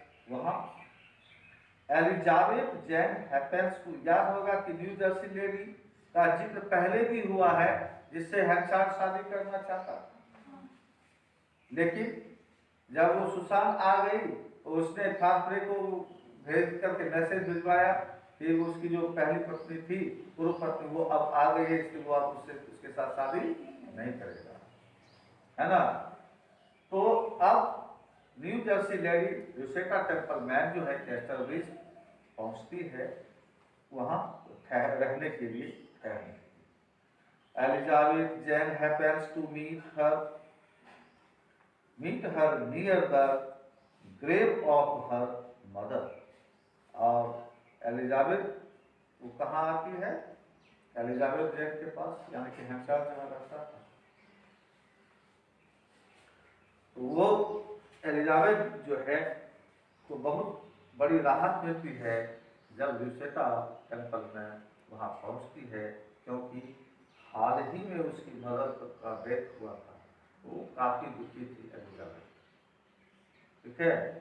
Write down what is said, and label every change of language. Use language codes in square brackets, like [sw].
[hi] वहां Elizabeth Jain happens को, याद होगा कि न्यू जर्सी लेडी का जिक्र पहले भी हुआ है जिससे हेंचार्ड शादी करना चाहता, लेकिन जब वो सुसान आ गई तो उसने थापरे को भेज करके मैसेज भिजवाया कि उसकी जो पहली पत्नी थी, पूर्व पत्नी, वो अब आ गई है, इसलिए वो अब उसके साथ शादी नहीं करेगा, है ना। तो अब new Jersey lady ल्यूसेटा temple man जो है कैस्टलब्रिज पहुंचती है वहां रहने के लिए ठहरने। [en] Elizabeth Jane happens to meet her near the grave of her mother। [hi] और एलिजाबेथ वो कहाँ आती है? एलिजाबेथ जैन के पास, यानी कि हेंचार्ड जहाँ रहता था। तो वो एलिजाबेथ जो है तो बहुत बड़ी राहत मिलती है जब ल्यूसेटा टेम्पल में वहाँ पहुँचती है, क्योंकि हाल ही में उसकी मदर का डेथ हुआ था, वो काफी दुखी थी एलिजाबेथ, ठीक है।